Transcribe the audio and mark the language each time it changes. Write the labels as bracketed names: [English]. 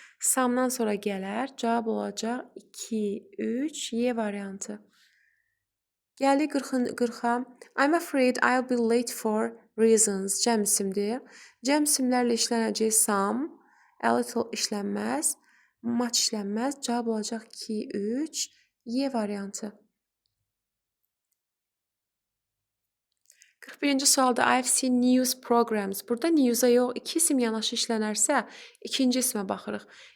[Azerbaijani] Some'dan sonra gələr. Cavab olacaq 2, 3 Y variantı. Gəldik 40-a. [English] I'm afraid I'll be late for reasons. [Azerbaijani] Cəm isimdir. Cəm isimlərlə işlənəcək some, a little işlənməz, much işlənməz. Cavab olacaq 2, 3 Y variantı. 41-ci sualda [English] I've seen news programs. [Azerbaijani] Burada news'a yox, iki isim yanaşı işlənərsə, ikinci ismə baxırıq.